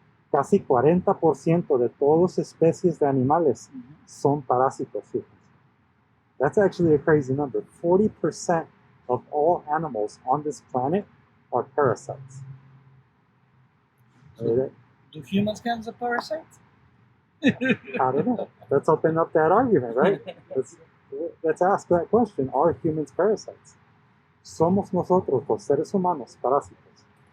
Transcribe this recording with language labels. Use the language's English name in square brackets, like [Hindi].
[Spanish] Casi 40% de todas especies de animales son parásitos. [English] That's actually a crazy number. 40% of all animals on this planet are parasites. So, do humans count as a parasite? I don't know. Let's open up that argument, right? Let's ask that question. Are humans parasites? [Spanish] ¿Somos nosotros, los seres humanos, parásitos?